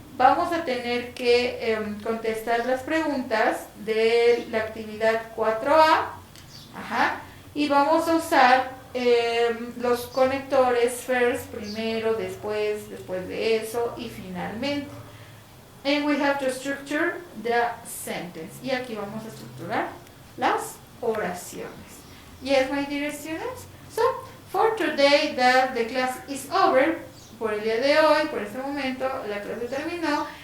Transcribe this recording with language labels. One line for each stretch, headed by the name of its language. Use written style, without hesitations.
Spanish: Vamos a tener que contestar las preguntas de la actividad 4A. Ajá, y vamos a usar los conectores first, primero, después de eso y finalmente.
English: And we have to structure the sentence.
Spanish: Y aquí vamos a estructurar las oraciones.
English: Yes, my dear students. So, for today that the class is over.
Spanish: Por el día de hoy, por este momento, la clase terminó.